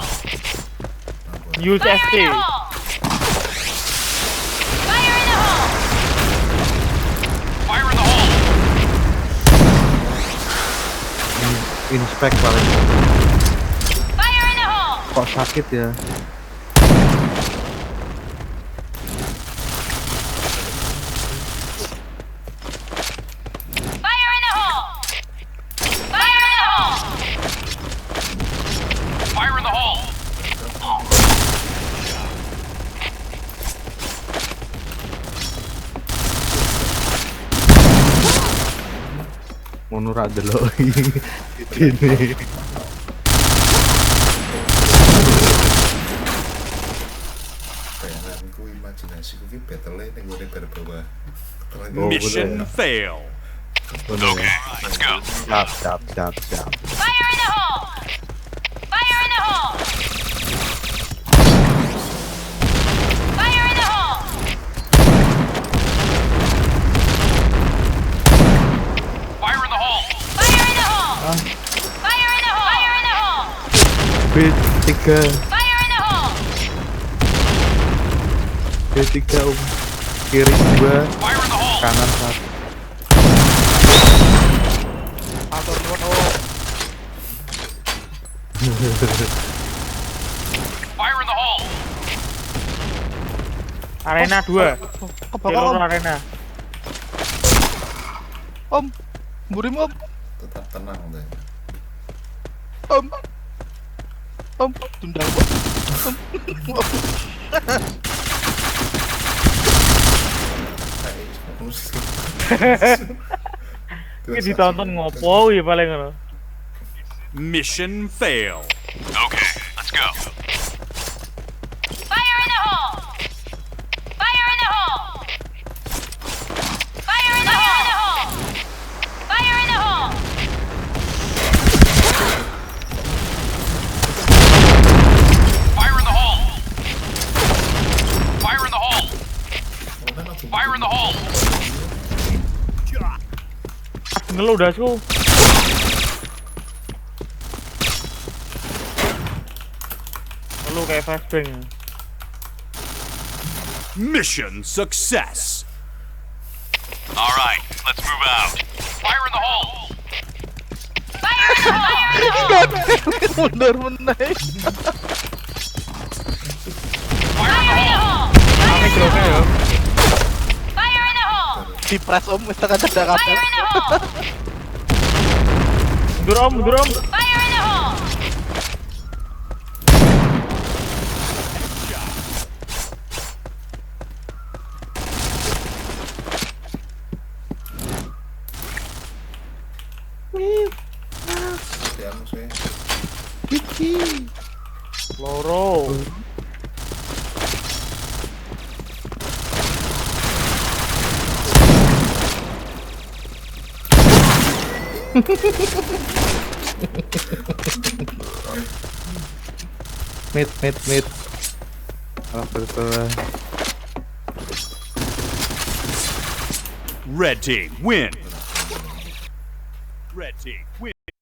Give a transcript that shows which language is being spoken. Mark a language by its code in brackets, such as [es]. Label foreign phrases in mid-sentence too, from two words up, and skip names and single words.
[en] Use Fire ST. in the hole! Fire in the hole! Fire in the hole. [jv] Inspect paling. [en] Fire in the hole! [id] Kok sakit ya? [en] Fire in the hole! Fire in the hole! Fire in the hole. [jv] Ngono ra delok ini. Bayanganku, imajinasiku ki battle-e ning ngene bar bawah. Oh, [en] Mission [jv] bener. [en] fail. [jv] Ngono ya. [en] Let's go. [id] Siap. [en] Fire in the hole! Fire in the hole! Fire in the hole! Fire in the hole. Fire in the hole! Fire in the hole! Fire in the hole! B3. Fire in the hole! [id] B3 Om. Kiri 2, [en] Fire in the hole. [id] kanan 1. [jv] Atur nuwun oh. [en] Fire in the hole. [id] Arena 2. Kebakar Teror om. arena. Om. Burim om. Tetap tenang deh. Om. Om. Tunda om. Om. Ini ditonton [jv] ngopo ya paling ngono. [en] Mission fail. Okay, let's go. Fire in the hole! Fire in the hole! Fire in the hole! Fire in the hole! Fire in the hole. Fire in the hole. Fire in the hole. [jv] Ngelu dasku. [id] Lu kayak flashbang. [en] Mission success. All right, let's move out. Fire in the hole. Fire in the hole! [jv] Mundur meneh. [en] Fire in the hole. Ame groknya ya. Fire in the hole! [jv] Dipres om wis tekan cedak kabeh. [en] Fire in the hole! [jv] Mundur om, mundur om. [en] Fire in the hole! [id] Ya musuhnya. [jv] Loro. [en] Mid. [id] Oh, betul. [en] Red team win. Red team win.